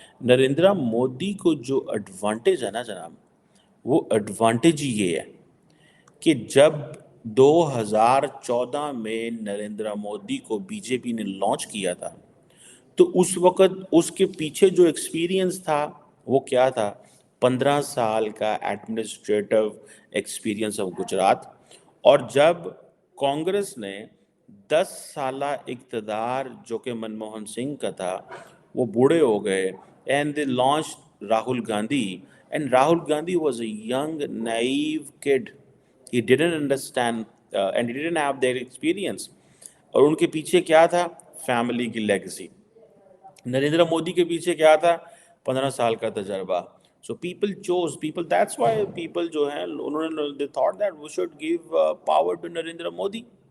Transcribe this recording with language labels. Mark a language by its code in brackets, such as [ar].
[ur] نریندر مودی کو جو ایڈوانٹیج ہے نا جناب، وہ ایڈوانٹیج ہی یہ ہے کہ جب 2014 میں نریندر مودی کو بی جے پی نے لانچ کیا تھا تو اس وقت اس کے پیچھے جو ایکسپیرینس تھا وہ کیا تھا؟ 15 سال کا ایڈمنسٹریٹو ایکسپیرینس آف گجرات. اور جب کانگریس نے 10 سالہ اقتدار جو کہ منموہن سنگھ کا تھا وہ بوڑھے ہو گئے [en] and they launch [ur] Rahul Gandhi. [en] And Rahul Gandhi was a young naive kid. He didn't understand and he didn't have their experience. [ur] اور ان کے پیچھے کیا تھا؟ فیملی کی لیگسی. نریندر مودی کے پیچھے کیا تھا؟ 15 سال کا تجربہ. [en] So people chose people. That's why people [ur] جو ہیں انہوں نے [en] they thought that we should give power to Narendra Modi.